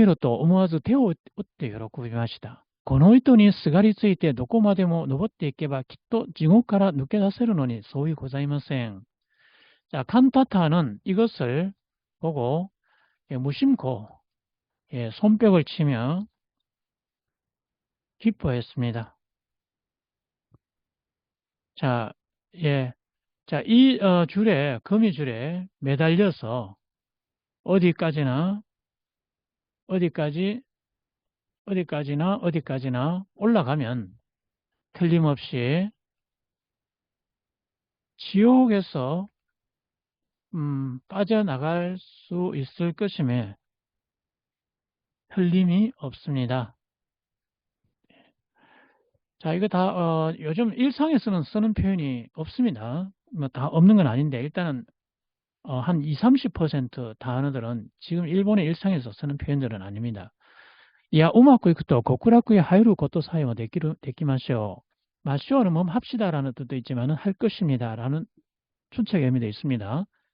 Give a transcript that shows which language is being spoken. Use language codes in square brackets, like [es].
[ja] じゃあ、カンタタはこれを見ると思わず手を打って喜びました。この糸にすがりついてどこまでも登っていけばきっと地獄から抜け出せるのに相違ございません。 [ko] 자, 칸타타는 이것을 보고 예, 무심코 예, 손뼉을 치며 기뻐했습니다. 자, 예, 자, 이 거미줄에 매달려서 어디까지나 어디까지 어디까지나 올라가면 틀림없이 지옥에서 빠져나갈 수 있을 것임에 틀림이 없습니다. 자, 이거 다 요즘 일상에서는 쓰는 표현이 없습니다. 뭐 다 없는 건 아닌데 일단은 한 20, 30% 단어들은 지금 일본의 일상에서 쓰는 표현들은 아닙니다. [ja] いや、うまくいくと極楽へ入ることさえもできましょう. [ko] 마쇼는 뭐 합시다라는 뜻도 있지만 할 것입니다라는 추측의 의미도 있습니다.